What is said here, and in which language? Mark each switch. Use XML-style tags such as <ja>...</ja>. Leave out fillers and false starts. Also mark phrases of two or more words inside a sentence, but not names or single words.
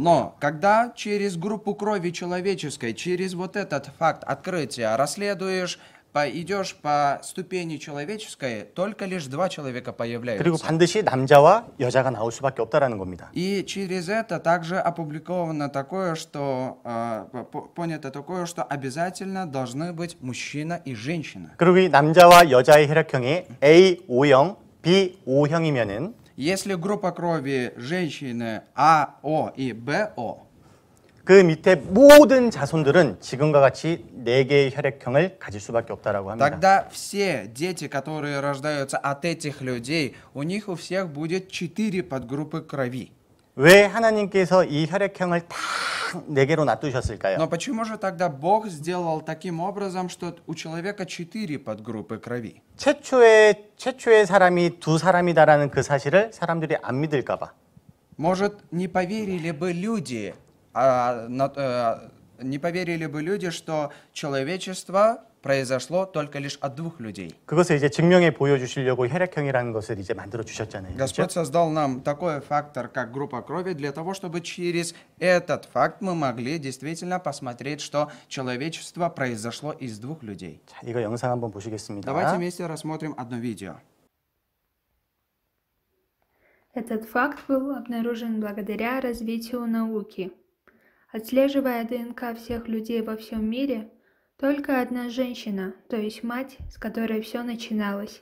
<ru>Но когда через группу крови человеческой, через вот этот факт открытия расследуешь, идешь по ступени человеческой, только лишь 2 человека</ru> <ko>그리고</ko> <ru>появляются.</ru> <ko>반드시 남자와 여자가 나올 수밖에 없다라는 겁니다.</ko> <ru>И через это также опубликовано такое, что понято такое, что обязательно должны быть мужчина и женщина.</ru> <ko>그리고 이 남자와 여자의 혈액형이 A5형, B5형이면은</ko> <ru>Если группа крови женщины АО и БО,</ru> <ko>그 밑에 모든 자손들은 지금과 같이 4개의 혈액형을 가질 수밖에 없다라고 합니다.</ko> <ru>тогда все дети, которые рождаются от этих людей, у них у всех будет 4 подгруппы крови.</ru> <ko>왜 하나님께서 이 혈액형을 다 4개로 놔두셨을까요?</ko> <ru>Но почему же тогда Бог сделал таким образом, что у человека 4 подгруппы крови?</ru> <ko>최초의 사람이 두 사람이다라는 그 사실을 사람들이 안 믿을까 봐.</ko> <ru>Может, не поверили бы люди не поверили бы люди, что человечество произошло только лишь от двух людей.</ru> <ko>그것을 이제 증명해 보여주시려고 혈액형이라는 것을 이제 만들어 주셨잖아요. 그렇죠?</ko> <ru>Господь создал нам такой фактор, как группа крови, для того, чтобы через этот факт мы могли действительно посмотреть, что человечество произошло из двух людей.</ru> <ko>자, 이거 영상 한번 보시겠습니다.</ko> <ru>Давайте вместе рассмотрим одно видео. Этот факт был обнаружен благодаря развитию науки. Отслеживая ДНК всех людей во всем мире, только одна женщина, то есть мать, с которой все начиналось.</ru>